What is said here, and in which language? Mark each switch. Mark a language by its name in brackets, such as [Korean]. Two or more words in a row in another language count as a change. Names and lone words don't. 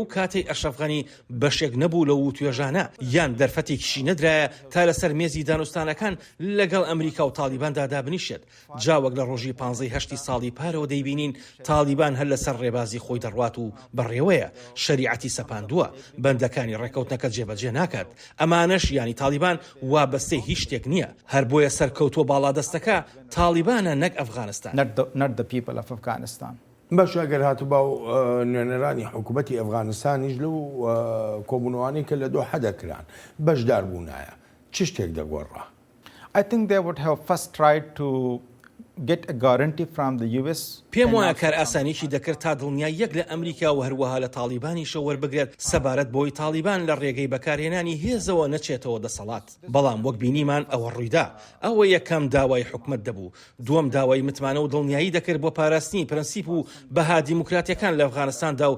[Central Kurdish] کاتەی ئەشرەف غەنی بەشێک نەبوو لە وتوێژانە یان دەرفەتێکیشی نەدرایە تا لەسەر مێزی دانوستانەکان لەگەڵ ئەمریکا و تالیباندا دابنیشێت جاوەک لە ڕۆژی 15 ساڵی پارەوە دەیبینین تالیبان هەر لەسەر ڕێبازی خۆی دەڕوات و بەڕێوەیە شریعەتی سەپاندووە بەندەکانی ڕێکەوتنەکە جێبەجێ ناکات ئەمانەش ینی تالیبان وابەستەی هیچ شتێک نییە هەر بۆیە سەرکەوتووە باڵادەستەکە تالیبانە نەک ئەفغانستان [English] not the people of Afghanistan. [Central Kurdish] باش ئەگەر هاتوو با نوێنەرانی حکوومەتی ئەفغانستانیش لەو کۆبوونەوانی کە لە دۆحە دەکران بەشدار بوونایە چ شتێک دەگۆڕا؟ [English] I think they would have first tried to get a guarantee from the US. [Central Kurdish] پێم وایە کار ئاسانیشی دەکرد تا دڵنیای یەک لە ئەمریکا و هەروەها لە تالیبانیشە وەربگرێت سەبارەت بۆی تالیبان لە ڕێگەی بەکارهێنانی هێزەوە نەچێتەوە دەسەڵات بەڵام وەک بینیمان ئەوە ڕوویدا ئەوە یەکەم داوای حکومت دەبوو دووەم داوای متمانە و دڵنیایی دەکرد بۆ پاراستنی پرەنسیپ و بەها دیموکراتیەکان لە ئەفغانستاندا و